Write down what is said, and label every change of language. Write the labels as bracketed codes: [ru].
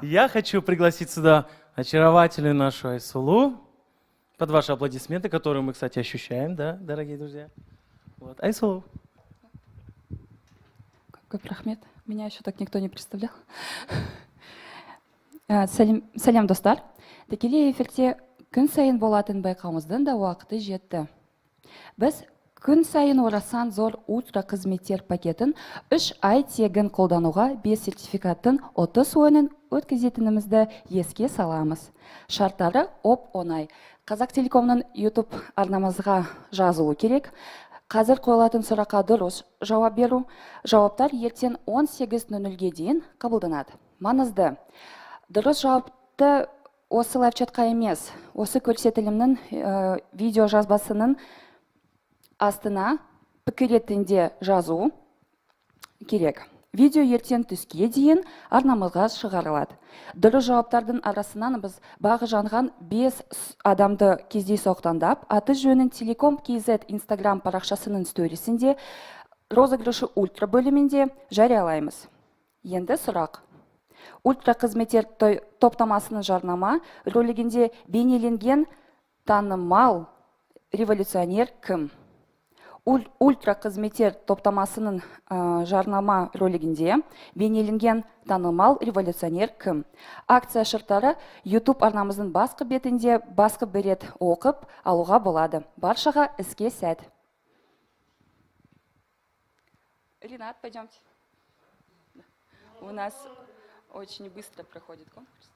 [ru] Я хочу пригласить сюда очаровательную нашу Айсулу под ваши аплодисменты, которые мы, кстати, ощущаем, да, дорогие друзья. Вот. Айсулу. [kk] Көп рахмет. [ru] Меня еще так никто не представлял. [kk] Сәлем достар. Тікелей эфирде күн сайын болатын байқауымыздың да уақыты жетті. Біз күн сайын орасан зор ультра қызметтер пакетін 3 ай тегін қолдануға 5 сертификаттың 30 ойынын өткізетінімізді еске саламыз. Шарттары оп-оңай. Қазақтелекомның YouTube арнамызға жазылу керек. Қазір қойылатын сұраққа дұрыс жауап беру. Жауаптар ертең 18:00-ге дейін қабылданады. Маңызды. Дұрыс жауапты осы лайв-чатқа емес, осы көрсетілімнің видео жазбасының астына пікір ретінде жазу керек. Видео ертең түске дейін арнамызға шығарылады. Дұрыс жауаптардың арасынан біз бағы жанған 5 адамды кездейсоқтандап, аты жөнін Телеком KZ Instagram парақшасының сторисінде розыгрышы ультра бөлімінде жариялаймыз. Енді сұрақ. Ультра қызметтер топтамасының жарнама ролигінде бейнеленген танымал революционер кім? Ультра қызметтер топтамасының жарнама ролигінде бейнеленген танымал революционер кім? Акция шарттары YouTube арнамыздың басқа бетінде басқа бір рет оқып алуға болады. Баршаға іске сәт. [ru] Ренат, пойдемте. У нас очень быстро проходит конкурс.